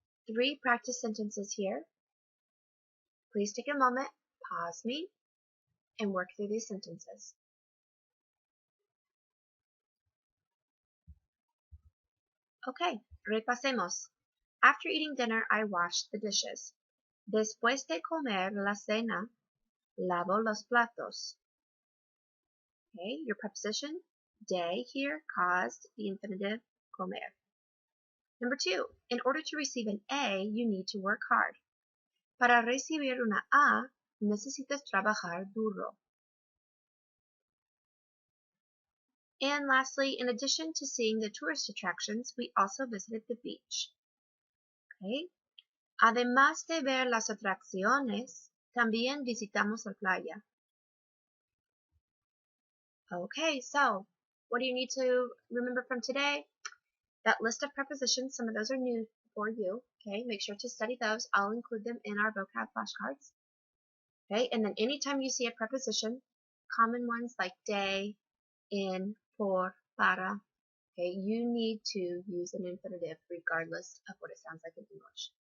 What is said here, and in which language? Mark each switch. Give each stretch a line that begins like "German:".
English: 3 practice sentences here. Please take a moment, pause me, and work through these sentences. Okay, repasemos. After eating dinner, I washed the dishes.
Spanish: Después de comer la cena, lavo los platos.
English: Okay, your preposition, de here, caused the infinitive comer. Number 2, in order to receive an A, you need to work hard.
Spanish: Para recibir una A, necesitas trabajar duro.
English: And lastly, in addition to seeing the tourist attractions, we also visited the beach. Okay.
Spanish: Además de ver las atracciones, también visitamos la playa.
English: Okay, so what do you need to remember from today? That list of prepositions, some of those are new for you. Okay, make sure to study those. I'll include them in our vocab flashcards. Okay, and then anytime you see a preposition, common ones like de, in, por, para, okay, you need to use an infinitive regardless of what it sounds like in English.